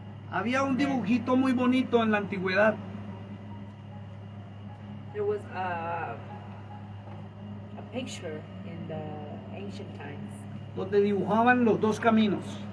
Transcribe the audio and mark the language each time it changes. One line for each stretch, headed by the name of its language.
Spanish: Había un dibujito muy bonito en la antigüedad,
English: There was a picture in the ancient times
Spanish: donde dibujaban los dos caminos,